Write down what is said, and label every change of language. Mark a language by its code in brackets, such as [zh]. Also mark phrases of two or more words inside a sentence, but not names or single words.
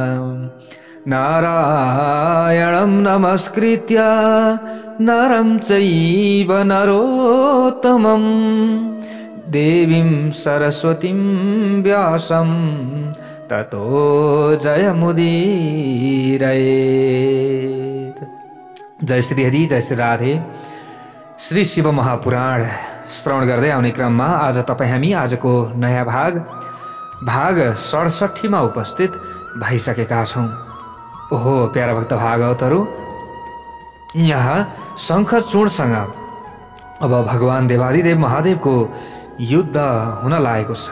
[sa] नारायणं नमस्कृत्य नरं चैव नरोत्तमं देवीं सरस्वतीं व्यासं ततो जयमुदीरयेत्। जय श्री हरि, जय श्री राधे। [ne] श्री शिव महापुराण श्रवण गर्दै आउने क्रममा आज हामी आजको नयाँ भाग 67 मा उपस्थित भइसकेका छौं। ओहो प्यारा भक्त भागवतहरू, यहाँ शङ्खचूडसँग अब भगवान देवादिदेव महादेवको युद्ध हुन लागेको छ।